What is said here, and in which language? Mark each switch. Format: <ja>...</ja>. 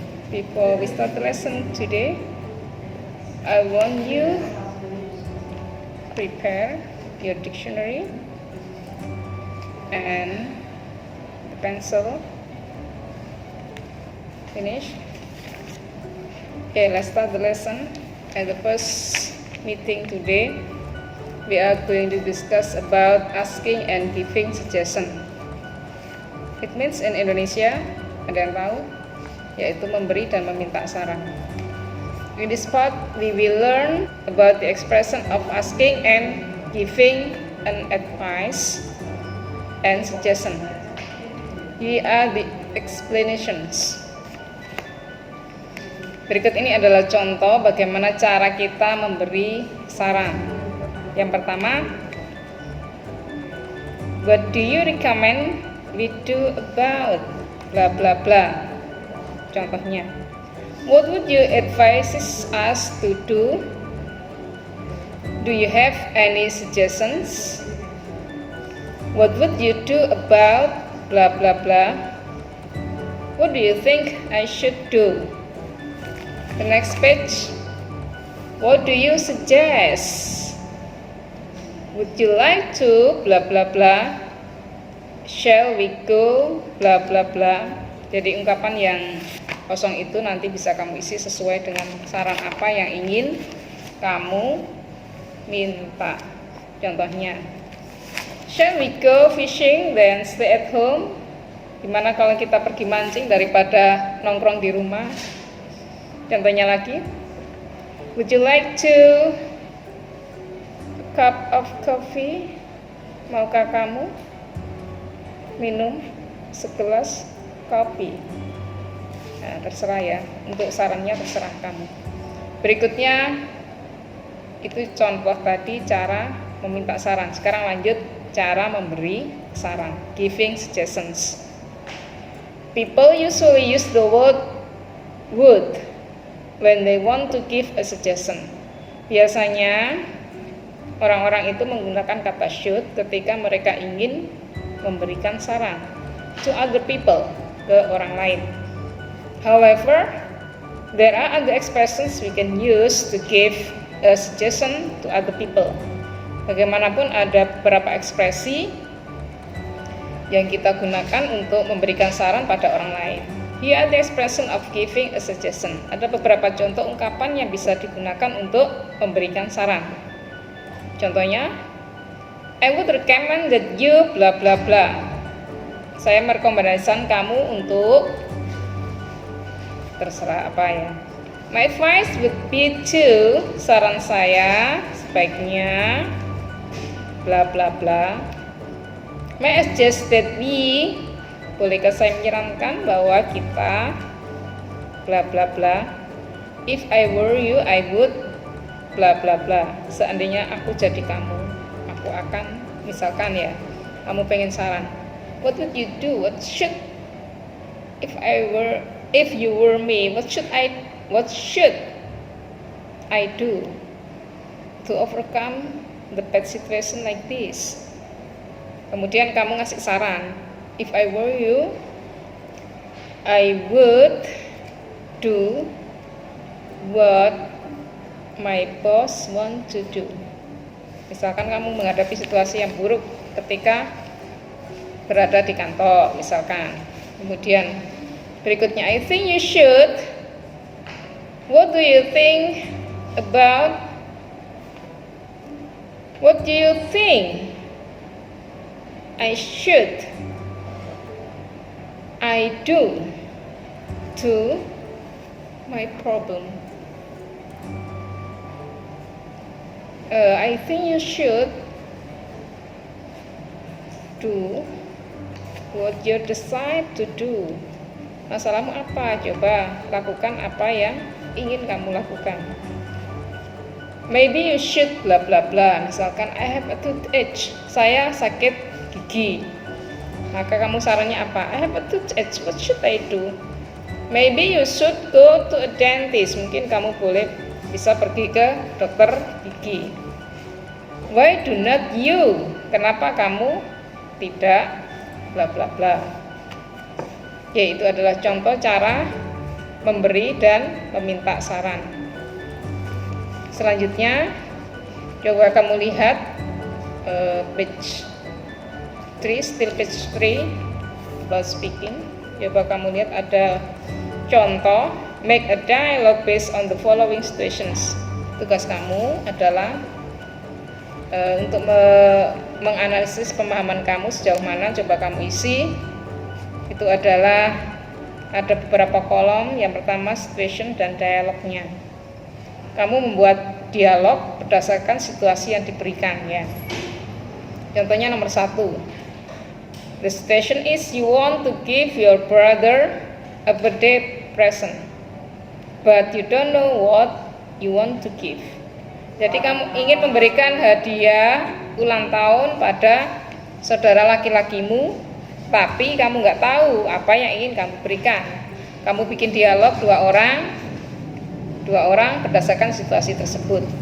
<en>Before we start the lesson today, I want you prepare your dictionary and the pencil. Finish? Okay, let's start the lesson. At the first meeting today, we are going to discuss about asking and giving suggestion. It means in Indonesia,</en> <id>ada yang tahu? Yaitu memberi dan meminta saran.</id> <en>In this part, we will learn about the expression of asking and giving an advice and suggestion. Here are the explanations.</en> <id>Berikut ini adalah contoh bagaimana cara kita memberi saran. Yang pertama,</id> <en>what do you recommend we do about bla bla bla.</en> <id>Contohnya,</id> <en>what would you advise us to do? Do you have any suggestions? What would you do about bla bla bla? What do you think I should do? The next page, what do you suggest? Would you like to bla bla bla? Shall we go bla bla bla.</en> <id>Jadi ungkapan yang kosong itu nanti bisa kamu isi sesuai dengan saran apa yang ingin kamu minta. Contohnya,</id> <en>shall we go fishing then stay at home?</en> <id>Gimana kalau kita pergi mancing daripada nongkrong di rumah? Contohnya lagi, would you like to a cup of coffee? Maukah kamu minum segelas kopi? Nah, terserah ya, untuk sarannya terserah kamu. Berikutnya itu contoh tadi cara meminta saran. Sekarang lanjut cara memberi saran,</id> <en>giving suggestions. People usually use the word would when they want to give a suggestion.</en> <id>Biasanya orang-orang itu menggunakan kata should ketika mereka ingin memberikan saran</id> <en>to other people,</en> <id>ke orang lain.</id> <en>However, there are other expressions we can use to give a suggestion to other people.</en> <id>Bagaimanapun ada beberapa ekspresi yang kita gunakan untuk memberikan saran pada orang lain.</id> <en>Here are the expression of giving a suggestion.</en> <id>Ada beberapa contoh ungkapan yang bisa digunakan untuk memberikan saran. Contohnya,</id> <en>I would recommend that you bla bla bla.</en> <id>Saya merekomendasikan kamu untuk terserah apa ya.</id> <en>My advice would be to,</en> <id>saran saya sebaiknya</id> <en>bla bla bla. May I suggest that we,</en> <id>bolehkah saya menyarankan bahwa kita</id> <en>bla bla bla. If I were you, I would</en> <id>bla bla bla. Seandainya aku jadi kamu, aku akan, misalkan ya, kamu pengen saran,</id> <en>what would you do? What should if you were me, what should I do to overcome the bad situation like this?</en> <id>Kemudian kamu ngasih saran,</id> <en>if I were you, I would do what my boss want to do.</en> <id>Misalkan kamu menghadapi situasi yang buruk ketika berada di kantor, misalkan. Kemudian berikutnya,</id> <en>I think you should. What do you think about? What do you think I should? I do to my problem. I think you should do what you decide to do</en> <id>Masalahmu apa? Coba lakukan apa yang ingin kamu lakukan.</id> <en>Maybe you should bla bla bla.</en> <id>Misalkan</id> <en>I have a toothache.</en> <id>Saya sakit gigi. Maka kamu sarannya apa?</id> <en>I have a toothache. What should I do? Maybe you should go to a dentist.</en> <id>Mungkin kamu bisa pergi ke dokter gigi.</id> <en>Why do not you?</en> <id>Kenapa kamu tidak bla bla bla? Oke, itu adalah contoh cara memberi dan meminta saran. Selanjutnya, coba kamu lihat page 3,</id> <en>still page 3, about speaking.</en> <id>Coba kamu lihat ada contoh,</id> <en>make a dialogue based on the following situations.</en> <id>Tugas kamu adalah untuk menganalisis pemahaman kamu sejauh mana. Coba kamu isi. Itu adalah ada beberapa kolom. Yang pertama situation dan dialognya. Kamu membuat dialog berdasarkan situasi yang diberikan, ya. Contohnya nomor 1.</id> <en>The situation is you want to give your brother a birthday present, but you don't know what you want to give.</en> <id>Jadi kamu ingin memberikan hadiah ulang tahun pada saudara laki-lakimu, tapi kamu nggak tahu apa yang ingin kamu berikan. Kamu bikin dialog dua orang berdasarkan situasi tersebut.</id>